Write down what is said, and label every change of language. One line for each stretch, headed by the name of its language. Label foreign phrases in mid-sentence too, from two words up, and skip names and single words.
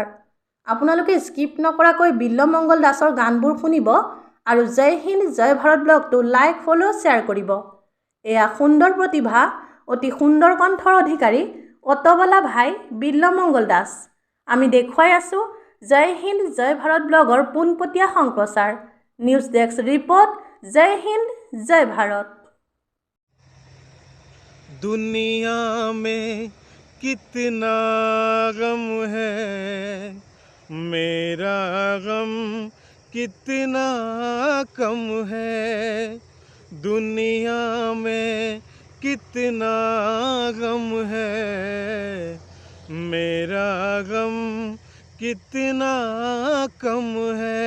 Assamese: আপোনালোকে স্কিপ নকৰাকৈ বিল্লমঙ্গল দাসৰ গানবোৰ শুনিব আৰু জয় হিন্দ জয় ভাৰত ব্লগটো
English: like follow share
Assamese: কৰিব। এয়া সুন্দৰ প্ৰতিভা, অতি সুন্দৰ কণ্ঠৰ অধিকাৰী অটোৱালা ভাই বিল্লমঙ্গল দাস। আমি দেখুৱাই আছোঁ জয় হিন্দ জয় ভাৰত ব্লগৰ পোনপটীয়া সম্প্ৰচাৰ।
English: news desk report,
Assamese: জয় হিন্দ জয় ভাৰত।
Hindi: दुनिया में कितना गम है मेरा गम कितना कम है। दुनिया में कितना गम है मेरा गम कितना कम है।